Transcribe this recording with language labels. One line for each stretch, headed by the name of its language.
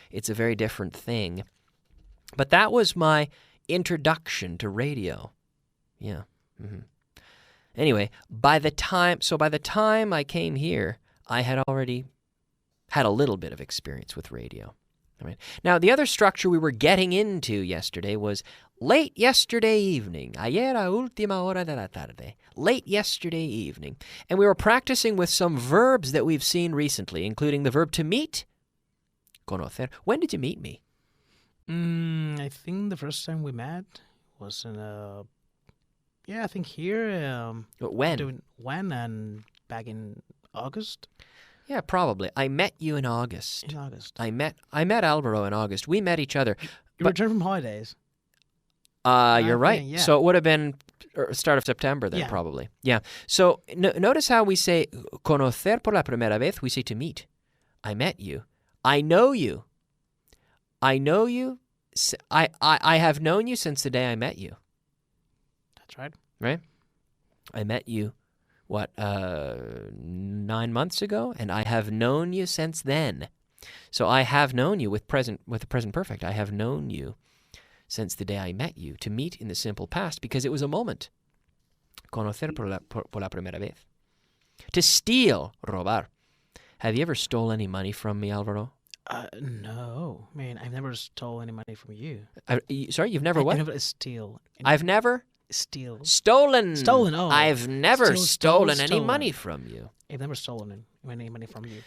English: It's a very different thing. But that was my introduction to radio. Yeah. Mm-hmm. Anyway, by the time I came here, I had already had a little bit of experience with radio. All right. Now, the other structure we were getting into yesterday was late yesterday evening.
Spanish: Ayer a última hora de la tarde.
English: Late yesterday evening. And we were practicing with some verbs that we've seen recently, including the verb to meet, conocer. When did you meet me? I think the first time we met was in I think here. When? When and back in August. Yeah, probably. I met you in August. In August. I met Alvaro in August. We met each other. You returned from holidays. You're right. Yeah. So it would have been start of September then, probably. Yeah. So notice how we say
Spanish: conocer por la primera vez.
English: We say to meet. I met you. I know you. I know you. I have known you since the day I met you. That's right. Right? I met you, 9 months ago, and I have known you since then. So I have known you with the present perfect. I have known you since the day I met you. To meet in the simple past because it was a moment.
Spanish: Conocer por la primera vez.
English: To steal, robar. Have you ever stole any money from me, Alvaro? No. Man, I've never stole any money from you. Sorry, you've never what? I never steal. I've never? Steal. Stolen. Stolen, oh. I've never stolen any money from you. I've never stolen any money from you.